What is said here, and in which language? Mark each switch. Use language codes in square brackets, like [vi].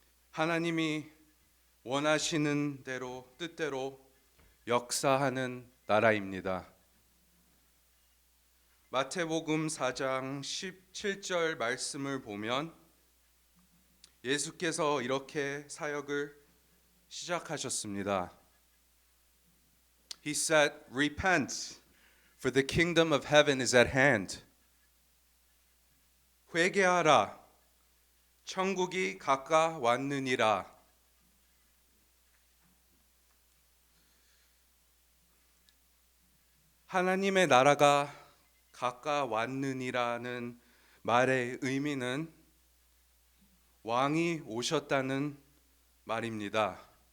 [ko] 하나님이 원하시는 대로 뜻대로 역사하는 나라입니다. 마태복음 4장 17절 말씀을 보면 예수께서 이렇게 사역을 시작하셨습니다. [en] He said, "Repent, for the kingdom of heaven is at hand." [ko] 회개하라, 천국이 가까웠느니라. 하나님의 나라가 가까웠느니라는 말의 의미는 왕이 오셨다는 말입니다.